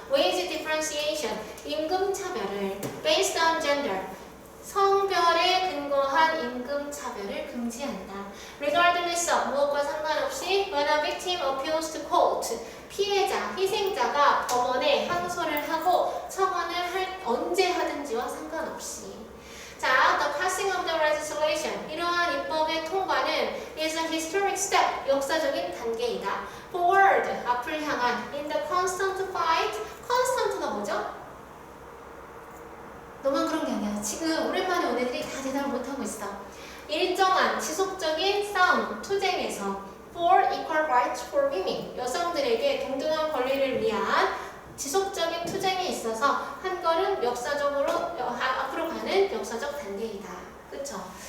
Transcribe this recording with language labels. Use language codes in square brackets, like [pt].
[en] wage differentiation, [ko] 임금 차별을 [en] based on gender, [ko] 성별에 근거한 임금 차별을 금지한다. [en] regardless of, [ko] 무엇과 상관없이 [en] when a victim appeals to court, [ko] 피해자, 희생자가 법원에 항소를 하고 청원을 언제 하든지와 상관없이. [en] 자, the passing of the legislation, [ko] 이러한 입법의 통과는 [en] is a historic step, [ko] 역사적인 단계이다. [en] forward, [ko] 앞을 향한 [en] in the constant fight, constant가 [ko] 뭐죠? 너만 그런 게 아니야. 지금 오랜만에 온 애들이 다 대답을 못하고 있어. 일정한 지속적인 싸움, 투쟁에서 [en] for equal rights for women, [ko] 여성들에게 동등한 권리를 위한 지속적인 투쟁에 있어서 한 걸음 역사적으로 앞으로 가는 역사적 단계이다. 그쵸?